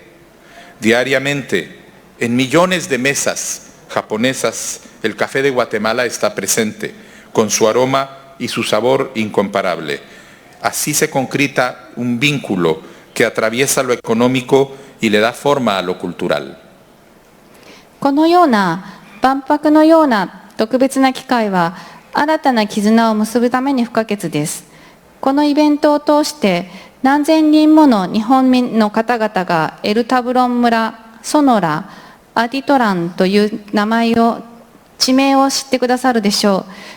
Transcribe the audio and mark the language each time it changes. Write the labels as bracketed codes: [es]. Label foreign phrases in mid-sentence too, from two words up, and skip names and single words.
[es] Diariamente, en millones de mesas japonesas, el café de Guatemala está presente, con su aroma y su sabor incomparable. Así se concreta un vínculo que atraviesa lo económico y le da forma a lo cultural. [ja] このような万博のような特別な機会は、新たな絆を結ぶために不可欠です。このイベントを通して何千人もの日本民の方々がエルタブロン村、ソノラ、アティトランという地名を知ってくださるでしょう。